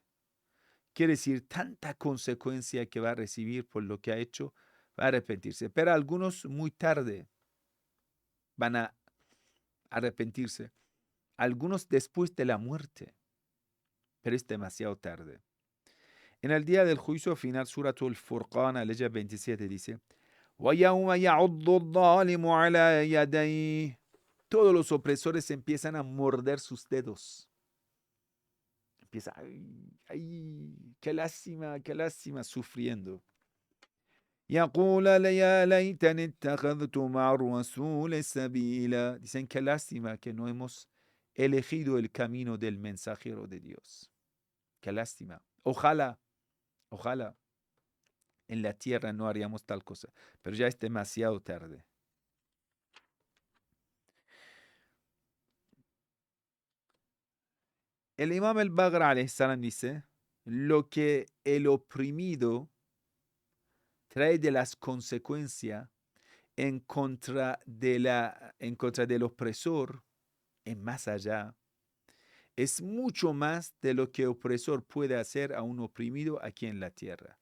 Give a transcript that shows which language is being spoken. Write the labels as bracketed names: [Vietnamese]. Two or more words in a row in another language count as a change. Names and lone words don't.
[Spanish] Quiere decir, tanta consecuencia que va a recibir por lo que ha hecho, va a arrepentirse. Pero algunos muy tarde van a arrepentirse. Algunos después de la muerte, pero es demasiado tarde. En el día del juicio final, Suratul Furqan, aleya 27, dice, [Arabic] وَيَوْمَ يَعُضُّ الظَّالِمُ عَلَى يَدَيْهِ. [Spanish] Todos los opresores empiezan a morder sus dedos. Empieza, ay, qué lástima, sufriendo. [Arabic] يَقُولَ يَا لَيْتَنِي اتَّخَذْتُ مَعَ الرَّسُولِ سَبِيلًا. [Spanish] Dicen, qué lástima que no hemos elegido el camino del mensajero de Dios. Qué lástima. Ojalá en la tierra no haríamos tal cosa, pero ya es demasiado tarde. El Imam al-Baghr [Arabic] عليه السلام [Spanish] dice, lo que el oprimido trae de las consecuencias en contra del opresor, en más allá, es mucho más de lo que el opresor puede hacer a un oprimido aquí en la tierra.